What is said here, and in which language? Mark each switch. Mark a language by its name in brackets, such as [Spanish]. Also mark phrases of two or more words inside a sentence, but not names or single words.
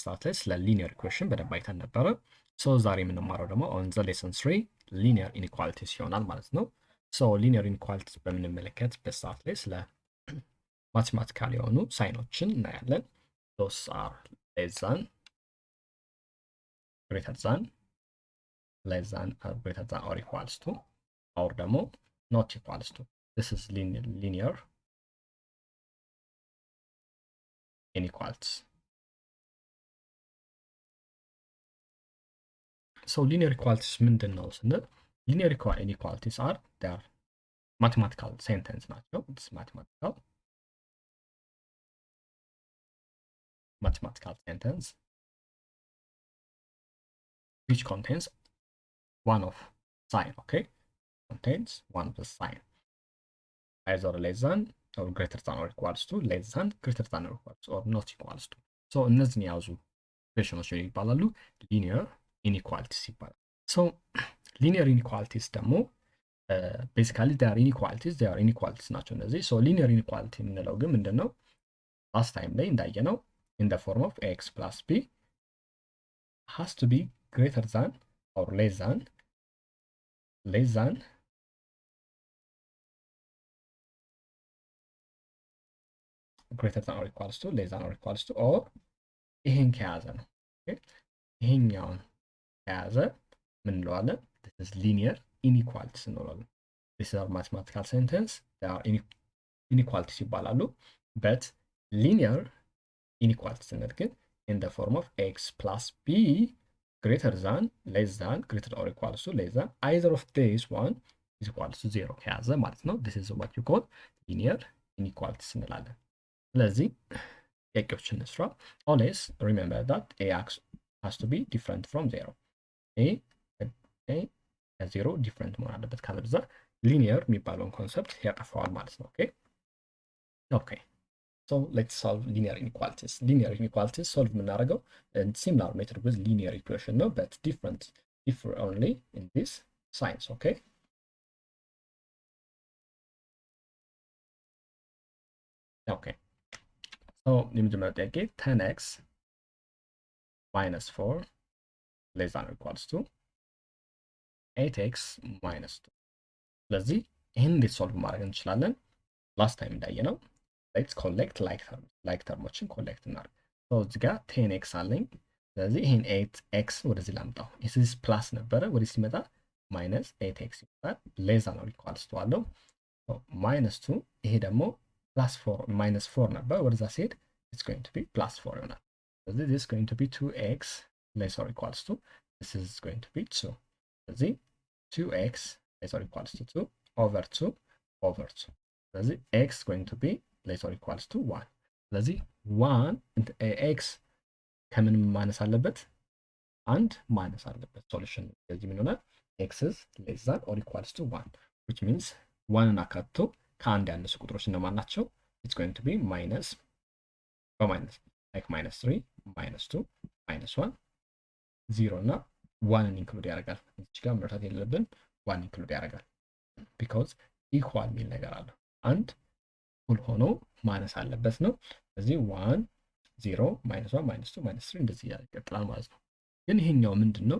[Amharic] ሰዓት ላይ ስለ [English] linear equation [Amharic] በደንብ አይተን ነበረ። ሶ ዛሬ የምንማረው ደግሞ [English] on the lesson 3 linear inequalities [Amharic] ይሆናል ማለት ነው። ሶ [English] linear inequalities [Amharic] በምንመለከትበት ሰዓት ላይ ስለ ማቴማቲካል የሆኑ ሳይኖችን እናያለን። [English] those are less than, greater than፣ less than or greater than or equals to, or [Amharic] ደግሞ [English] not equals to. This is linear inequalities. So linear inequalities [Amharic] ምንድን ነው ስንል [English] linear inequalities are they are mathematical sentence ናቸው. It's mathematical sentence which contains one of sign, okay? Contains one of the sign. Either less than or greater than or equals to, less than, greater than or equals to, or not equals to. [Amharic] So እነዚህን የያዙ ኢኩዌሽኖች ይባላሉ [English] linear inequalities [Amharic] ይባላል። [English] So linear inequalities [Amharic] ደግሞ [English] basically they are inequalities [Amharic] ናቸው እነዚህ። [English] So linear inequality [Amharic] የምንለው ግን ምንድን ነው? [English] last time [Amharic] ላይ እንዳየነው [English] in the form of x plus b has to be greater than or less than greater than or equals to, less than or equals to, or [Amharic] ይሄን ከያዘ ነው። ይሄኛውን ከያዘ ምን እንለዋለን? [English] this is linear inequalities እንለዋለን። this is our mathematical sentence, they are inequalities ይባላሉ። but linear inequalities [Amharic] ስንል ግን [English] in the form of x plus b greater than, less than, greater or equals to, less than, either of these one is equals to 0 [Amharic] ከያዘ ማለት ነው። [English] this is what you call linear inequalities [Amharic] እንላለን። ስለዚህ ጥያቄዎችን እንስራ። [English] always remember that ax has to be different from 0. [Amharic] a ከ0 different መሆን አለበት፣ ካለበዛ linear የሚባለውን ኮንሰፕት ያጠፋዋል ማለት ነው። okay. [English] So let's solve linear inequalities. Linear inequalities solve የምናደርገው similar method with linear equation ነው, but differ only in this signs, okay? Okay. So [Amharic] የመጀመሪያው ጥያቄ [English] 10x minus 4 less than or equals to 8x minus 2. [Amharic] ስለዚህ ይህን እንዴት ሶልቭ ማድረግ እንችላለን? [English] last time [Amharic] እንዳየነው [English] let's collect like [Amharic] termoችን ኮሌክት እናድርግ። so እዚህ ጋር 10x አለኝ። ስለዚህ ይሄን 8x ወደዚህ ላምጣው። [English] this plus [Amharic] ነበረ፣ ወደዚህ ሲመጣ [English] ማይነስ 8x ይመጣል። less than or equals to አለው። minus 2 [Amharic] ይሄ ደግሞ [English] plus 4 minus 4 [Amharic] ነበር፣ ወደዛ ሲሄድ [English] it's going to be plus 4 [Amharic] ይሆናል። ስለዚህ [English] this is going to be 2x less or equals to, this is going to be 2። ስለዚህ 2x less or equals to 2 over 2 over 2። ስለዚህ x is going to be less or equals to 1። [Amharic] ስለዚህ 1 x ከምን ማነስ አለበት? አንድ ማነስ አለበት። ሶሉሽን ስለዚህ ምን ይሆናል? [English] x is less than or equals to 1 which means 1 [Amharic] አካቶ ከአንድ ያነሱ ቁጥሮች እነማን ናቸው? [English] it's going to be minus like minus 3 minus 2 minus 1 0 [Amharic] እና 1ን ኢንክሉድ ያደርጋል። እዚህ ጋር መርሳት የሌለብን 1 ኢንክሉድ ያደርጋል [English] because equal [Amharic] የሚል ነገር አለ። አንድ እኩል ሆኖ ማነስ አለበት ነው። ስለዚህ 1 0 [English] minus 1 minus 2 minus 3 [Amharic] እንደዚህ ይቀጥላል ማለት ነው። ግን ይሄኛው ምንድነው?